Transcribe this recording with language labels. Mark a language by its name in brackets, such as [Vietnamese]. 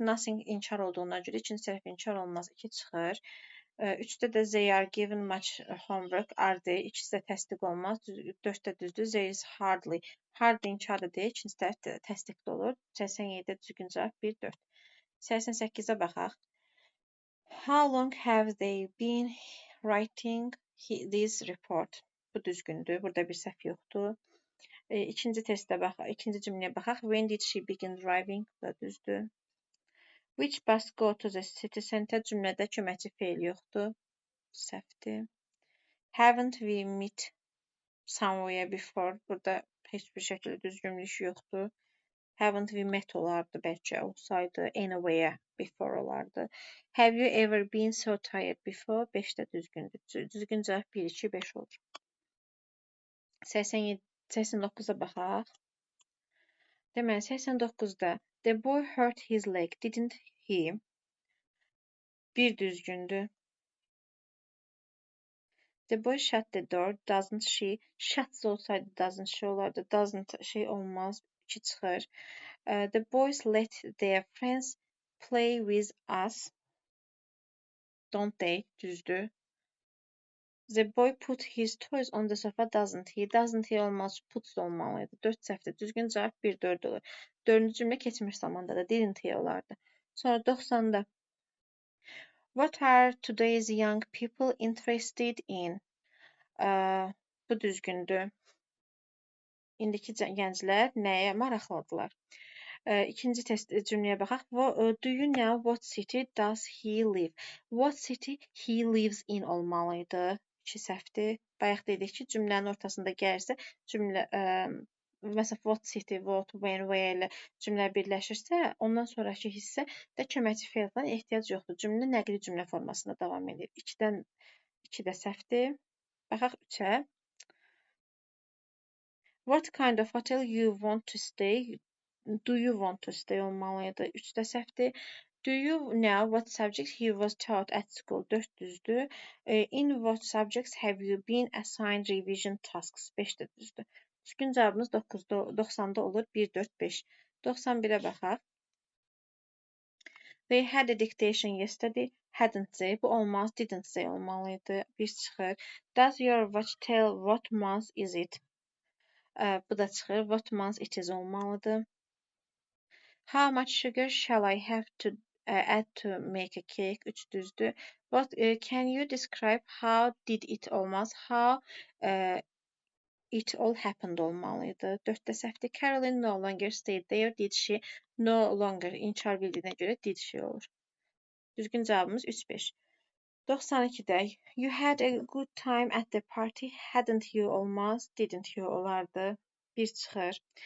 [English] Nothing [Azerbaijani] inkar olduğuna görə ikinci tərəf inkar olmaz. 2 çıxır. 3-də də [English] they are given much homework. Are they? [Azerbaijani] İkisi də təsdiq olmaz. 4-də düzdür. [English] There is hardly. Hardly [Azerbaijani] inkar da deyil. İkinci tərəf təsdiqli olur. 87-də düzgün cavab 1-4. 88-ə baxaq. [English] How long have they been writing this report? [Azerbaijani] Bu düzgündür. Burada bir səhv yoxdur. İkinci testə baxaq. İkinci cümləyə baxaq. [English] When did she begin driving? [Azerbaijani] Bu da düzdür. [English] Which bus go to the city center? [Azerbaijani] Cümlədə köməkçi fe'l yoxdur. Səhvdir. [English] Haven't we met somewhere before? [Azerbaijani] Burada heç bir şəkildə düzgünlük yoxdur. [English] Haven't we met [Azerbaijani] olardı bəlkə olsaydı. [English] Anywhere before [Azerbaijani] olardı. [English] Have you ever been so tired before? [Azerbaijani] 5-də düzgündür. Düzgün cavab 1, 2, 5 olur. 89-a baxaq. Deməli, 89-da [English] the boy hurt his leg, didn't he? [Azerbaijani] Bir düzgündür. [English] The boy shut the door, doesn't she? Shuts [Azerbaijani] olsaydı [English] doesn't she [Azerbaijani] olardı. [English] Doesn't [Azerbaijani] şey olmaz. 2 çıxır. [English] The boys let their friends play with us. Don't they? [Azerbaijani] Düzdür. [English] The boy put his toys on the sofa, doesn't he? Doesn't he [Azerbaijani] olmaz. [English] Puts [Azerbaijani] olmalıydı. 4 səhvdir. Düzgün cavab 1-4 olur. 4-cü cümlə keçmiş zamanda da [English] didn't he [Azerbaijani] olardı. Sonra 90-da [English] what are today's young people interested in? [Azerbaijani] Bu düzgündür. İndiki gənclər nəyə maraqlıdırlar? İkinci test cümləyə baxaq. [English] Do you know what city does he live? What city he lives in [Azerbaijani] olmalıydı. 2 səhvdir. Bayaq dedik ki, cümlənin ortasında gəlirsə, cümlə məsələn what city, what, when, where ilə cümlə birləşirsə, ondan sonrakı hissə də köməkçi fe'ldən ehtiyac yoxdur. Cümlə nəqli cümlə formasında davam edir. 2-dən 2 də səhvdir. Baxaq 3-ə. [English] What kind of hotel you want to stay? Do you want to stay [Azerbaijani] olmalıydı. 3-də səhvdir. [English] Do you know what subjects he was taught at school? [Azerbaijani] 4 düzdür. [English] In what subjects have you been assigned revision tasks? [Azerbaijani] 5-də düzdür. Düzgün cavabımız 90-da olur. 1, 4, 5. 91-ə baxaq. [English] They had a dictation yesterday. Hadn't they? [Azerbaijani] Bu olmaz. [English] Didn't they [Azerbaijani] olmalıydı. 1 çıxır. [English] Does your watch tell what month is it? [Azerbaijani] Bu da çıxır. [English] What month it is [Azerbaijani] olmalıdır. [English] How much sugar shall I have to add to make a cake? [Azerbaijani] 3 düzdür. [English] What can you describe how did it [Azerbaijani] olmaz? [English] How it all happened [Azerbaijani] olmalıydı. 4-də səhvdir. [English] Caroline no longer stayed there. Did she? No longer [Azerbaijani] inkar bildiyinə görə [English] did she [Azerbaijani] olur. Düzgün cavabımız 3-5. 92'de [English] you had a good time at the party, hadn't you [Azerbaijani] olmaz, [English] didn't you [Azerbaijani] olardı. Bir çıxır.